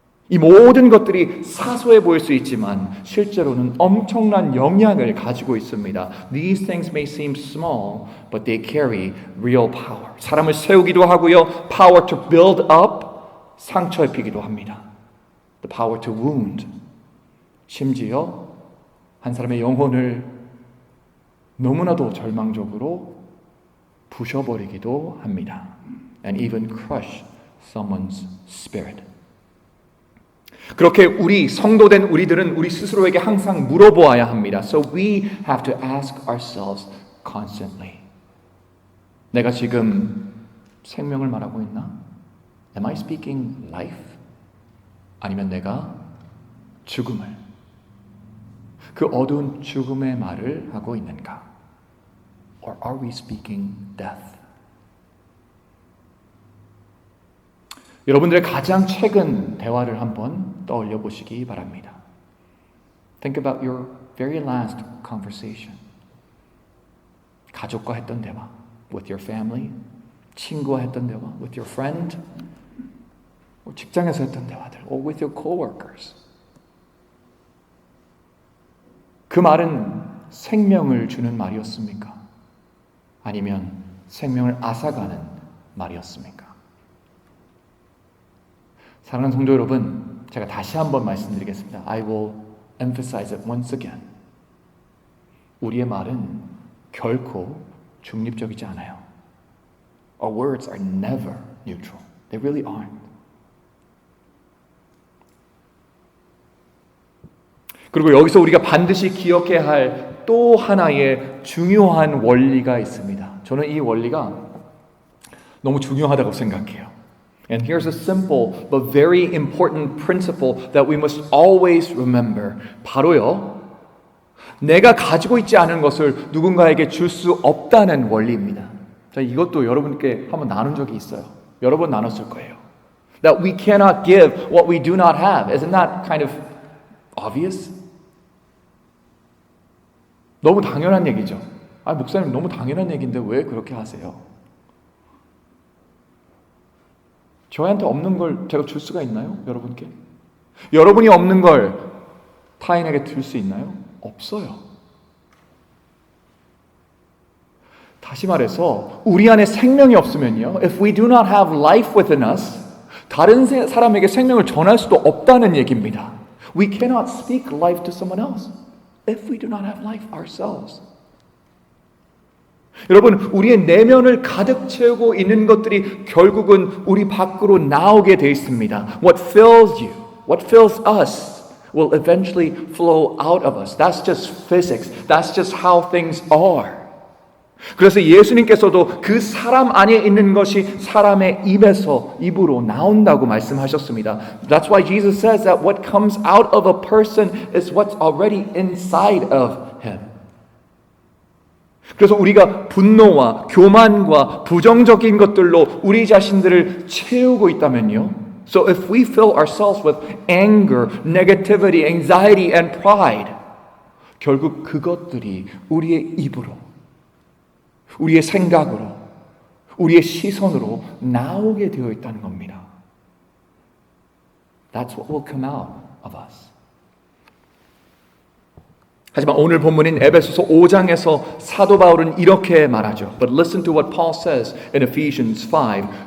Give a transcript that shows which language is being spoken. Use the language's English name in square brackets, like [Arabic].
[Korean] 이 모든 것들이 사소해 보일 수 있지만 실제로는 엄청난 영향을 가지고 있습니다. [English] These things may seem small, but they carry real power. [Korean] 사람을 세우기도 하고요. [English] Power to build up, [Korean] 상처 입히기도 합니다. [English] The power to wound. [Korean] 심지어 한 사람의 영혼을 너무나도 절망적으로 부셔버리기도 합니다. [English] And even crush someone's spirit. [Korean] 그렇게 우리 성도된 우리들은 우리 스스로에게 항상 물어보아야 합니다. [English] So we have to ask ourselves constantly. [Korean] 내가 지금 생명을 말하고 있나? [English] Am I speaking life? [Korean] 아니면 내가 죽음을, 그 어두운 죽음의 말을 하고 있는가? [English] Or are we speaking death? [Korean] 여러분들의 가장 최근 대화를 한번 떠올려 보시기 바랍니다. [English] Think about your very last conversation. [Korean] 가족과 했던 대화, [English] with your family, [Korean] 친구와 했던 대화, [English] with your friend, [Korean] 직장에서 했던 대화들, [English] or with your coworkers. [Korean] 그 말은 생명을 주는 말이었습니까? 아니면 생명을 앗아가는 말이었습니까? 사랑하는 성도 여러분, 제가 다시 한번 말씀드리겠습니다. [English] I will emphasize it once again. [Korean] 우리의 말은 결코 중립적이지 않아요. [English] Our words are never neutral. They really aren't. [Korean] 그리고 여기서 우리가 반드시 기억해야 할 또 하나의 중요한 원리가 있습니다. 저는 이 원리가 너무 중요하다고 생각해요. [English] And here's a simple but very important principle that we must always remember. [Korean] 바로요, 내가 가지고 있지 않은 것을 누군가에게 줄 수 없다는 원리입니다. 자, 이것도 여러분께 한번 나눈 적이 있어요. 여러 번 나눴을 거예요. [English] That we cannot give what we do not have. Isn't that kind of obvious? [Korean] 너무 당연한 얘기죠. 아, 목사님 너무 당연한 얘기인데 왜 그렇게 하세요? 저한테 없는 걸 제가 줄 수가 있나요? 여러분께? 여러분이 없는 걸 타인에게 줄 수 있나요? 없어요. 다시 말해서 우리 안에 생명이 없으면요, [English] if we do not have life within us, [Korean] 다른 사람에게 생명을 전할 수도 없다는 얘기입니다. [English] We cannot speak life to someone else if we do not have life ourselves. [Korean] 여러분, 우리의 내면을 가득 채우고 있는 것들이 결국은 우리 밖으로 나오게 돼 있습니다. [English] What fills you, what fills us will eventually flow out of us. That's just physics. That's just how things are. [Korean] 그래서 예수님께서도 그 사람 안에 있는 것이 사람의 입으로 나온다고 말씀하셨습니다. [English] That's why Jesus says that what comes out of a person is what's already inside of him. [Korean] 그래서 우리가 분노와 교만과 부정적인 것들로 우리 자신들을 채우고 있다면요. [English] So if we fill ourselves with anger, negativity, anxiety, and pride, [Korean] 결국 그것들이 우리의 입으로, 우리의 생각으로, 우리의 시선으로 나오게 되어 있다는 겁니다. [English] That's what will come out of us. [Korean] 하지만 오늘 본문인 에베소서 5장에서 사도 바울은 이렇게 말하죠. [English] But listen to what Paul says in Ephesians 5.